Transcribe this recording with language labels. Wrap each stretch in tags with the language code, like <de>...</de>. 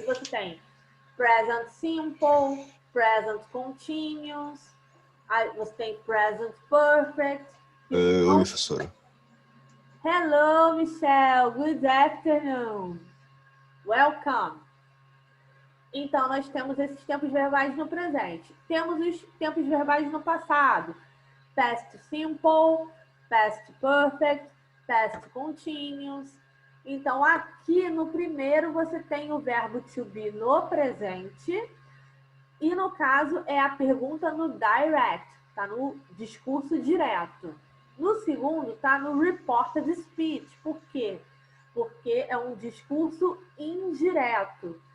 <pt>E você tem present simple, present continuous, aí você tem present perfect. Oi, professora.</pt> <en>Hello, Michelle. Good afternoon. Welcome.</en> <pt>Então, nós temos esses tempos verbais no presente. Temos os tempos verbais no passado.</pt> <en>Past simple, past perfect, past continuous.</en> <pt>Então, aqui no primeiro, você tem o verbo to be no presente. E, no caso, é a pergunta no direct. Está no discurso direto. No segundo, está no reported speech. Por quê? Porque é um discurso indireto.</pt>